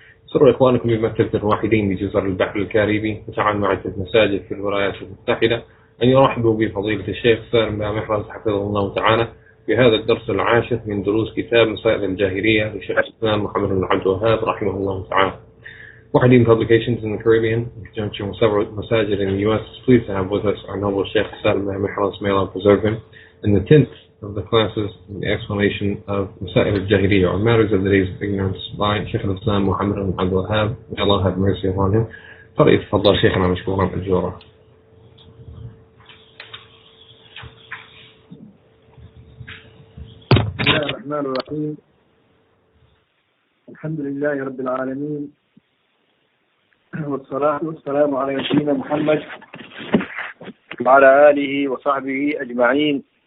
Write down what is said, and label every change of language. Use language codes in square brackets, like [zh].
[ar] سر إخوانكم بمكتبة الواحدين بجزر البحر الكاريبي وتعاون مع عدة مساجد في الولايات المتحدة أن يرحبوا بفضيلة الشيخ سالم بامخرز حفظه الله تعالى في هذا الدرس العاشر من دروس كتاب مسائل الجاهلية للشيخ الإسلام محمد بن عبد الوهاب رحمه الله تعالى. [en] Wahideen Publications in the Caribbean, in conjunction with several masajid in the U.S., is pleased to have with us our noble Sheikh Saalm, may Allah preserve him, in the 10th of the classes in the explanation of مسائل الجاهلية, or matters of the days of ignorance, by Sheikh al-Islam Muhammad ibn Abdul Wahhab. May Allah have mercy upon him. [ar] فليتفضل شيخنا مشكورا مأجورا. بسم الله الرحمن الرحيم. الحمد لله رب العالمين، والصلاة والسلام على نبينا محمد وعلى آله وصحبه أجمعين.